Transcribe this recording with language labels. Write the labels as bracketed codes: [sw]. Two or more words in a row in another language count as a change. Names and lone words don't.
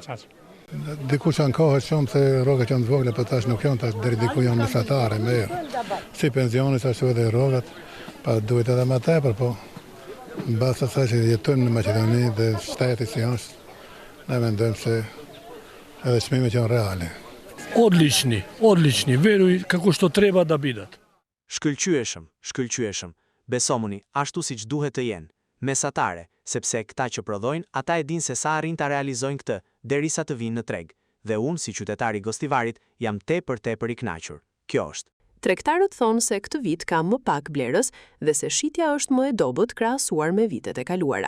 [sq] Diku që në kohët shumë se rrogët janë të vogla, për tash nuk janë, tash deri diku janë mesatare, mirë. Si pensionit, ashtu edhe rrogët, pa duhet edhe më tepër, po në bazë të asaj që jetojmë në Maqedoni dhe shteti si është, ne mendojmë se edhe çmimet janë reale. [mk] Одлични, веру како што треба да бидат. [sq] Shkëlqyeshëm, besomuni, ashtu siç duhet të jenë, mesatare, sepse këta që prodhojnë, ata e dinë se sa arrin ta realizojnë këtë, derisa të vinë në treg, dhe unë si qytetari Gostivarit jam tepër i kënaqur. Kjo është. Tregtarët thonë se këtë vit ka më pak blerës dhe se shitja është më e dobët krahasuar me vitet e kaluara.